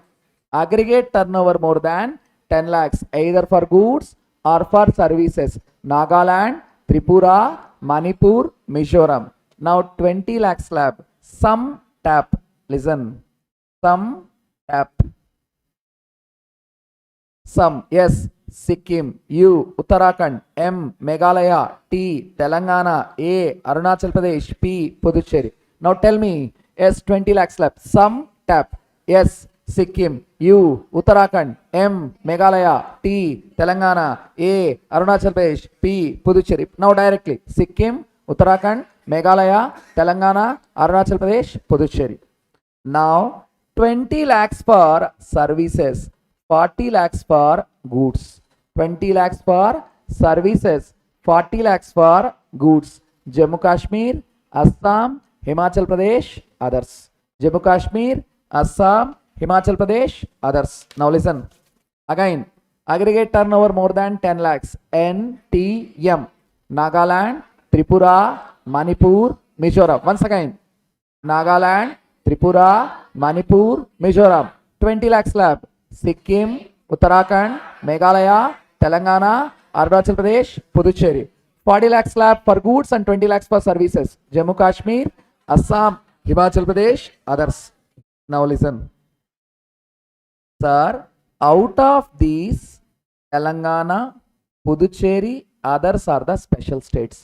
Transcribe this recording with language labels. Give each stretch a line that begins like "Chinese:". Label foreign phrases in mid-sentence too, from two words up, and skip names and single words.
English: Aggregate turnover more than 10 lakhs either for goods or for services. Nagaland, Tripura, Manipur, Mizoram. Now 20 lakh slab. Some tap. Listen. Some tap. Some. Yes. Sikkim. U. Uttarakhand. M. Meghalaya. T. Telangana. A. Arunachal Pradesh. P. Puducherry. Now tell me. Yes. 20 lakh slab. Some tap. Yes. Sikkim. U. Uttarakhand. M. Meghalaya. T. Telangana. A. Arunachal Pradesh. P. Puducherry. Now directly. Sikkim, Uttarakhand, Meghalaya, Telangana, Arunachal Pradesh, Puducherry. Now 20 lakhs for services, 40 lakhs for goods. 20 lakhs for services, 40 lakhs for goods. Jammu Kashmir, Assam, Himachal Pradesh, others. Jammu Kashmir, Assam, Himachal Pradesh, others. Now listen. Again, aggregate turnover more than 10 lakhs. N, T, M. Nagaland, Tripura, Manipur, Mizoram. Once again. Nagaland, Tripura, Manipur, Mizoram. 20 lakh slab. Sikkim, Uttarakhand, Meghalaya, Telangana, Arunachal Pradesh, Puducherry. 40 lakh slab for goods and 20 lakhs for services. Jammu Kashmir, Assam, Himachal Pradesh, others. Now listen. Sir, out of these, Telangana, Puducherry, others are the special states.